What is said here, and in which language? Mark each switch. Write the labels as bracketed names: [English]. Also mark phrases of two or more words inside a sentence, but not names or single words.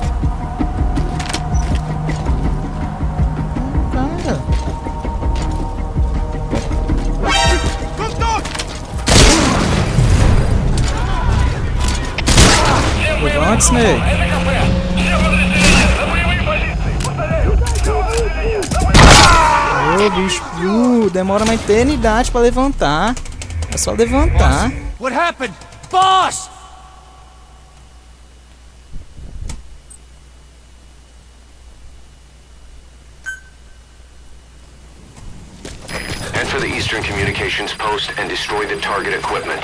[Portuguese] Levante, Snake. [Russian] Это КП. Все подразделения на боевые позиции. Повторяю. [Portuguese] Ô, bicho, demora uma eternidade pra levantar. É só levantar. [English] What happened? Boss! Enter the Eastern Communications Post and destroy the target equipment.